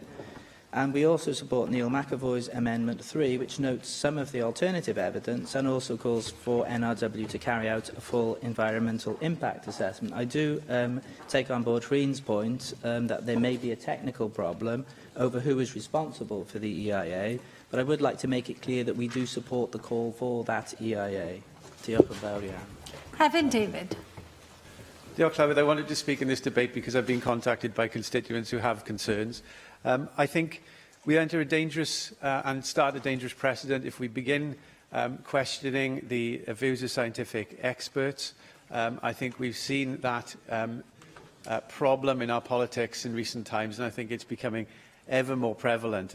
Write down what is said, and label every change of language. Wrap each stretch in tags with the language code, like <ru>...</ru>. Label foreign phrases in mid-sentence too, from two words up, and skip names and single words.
<en>And we also support Neil McAvoy's Amendment 3, which notes some of the alternative evidence and also calls for NRW to carry out a full environmental impact assessment. I do take on board Reen's point that there may be a technical problem over who is responsible for the EIA, but I would like to make it clear that we do support the call for that EIA.</en> <cy>Diolch yn fawr iawn. Evan David. Diolch, Llywydd.</cy> <en>I wanted to speak in this debate because I've been contacted by constituents who have concerns. I think we enter a dangerous and start a dangerous precedent if we begin questioning the views of scientific experts. I think we've seen that problem in our politics in recent times, and I think it's becoming ever more prevalent.</en>